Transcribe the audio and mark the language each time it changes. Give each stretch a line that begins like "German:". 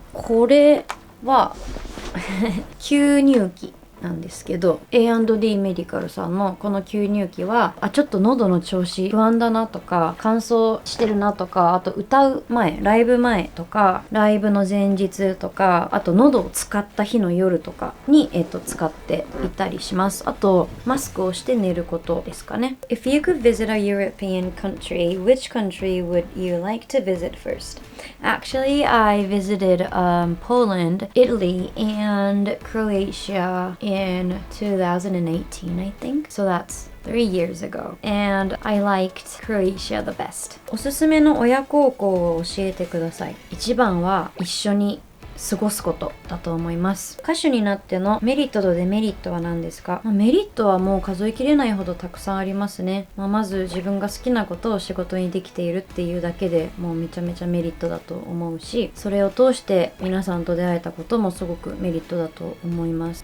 Japanese: これは吸入器なんですけど A&D メディカルさんのこの吸入器はちょっと喉の調子不安だなとか乾燥してるなとか、あと歌う前ライブ前とかライブの前日とか、あと喉を使った日の夜とかに、使っていたりします。あとマスクをして寝ることですかね。
English: If you could visit a European country, which country would you like to visit first? Actually, I visited Poland, Italy, and Croatia in 2018, I think. So that's 3 years ago. And I liked Croatia the best.
Japanese: おすすめの親孝行を教えてください。一番は一緒に過ごすことだと思います。歌手になってのメリットとデメリットは何ですか？メリットはもう数えきれないほどたくさんありますね。まず自分が好きなことを仕事にできているっていうだけでもうめちゃめちゃメリットだと思うし、それを通して皆さんと出会えたこともすごくメリットだと思います。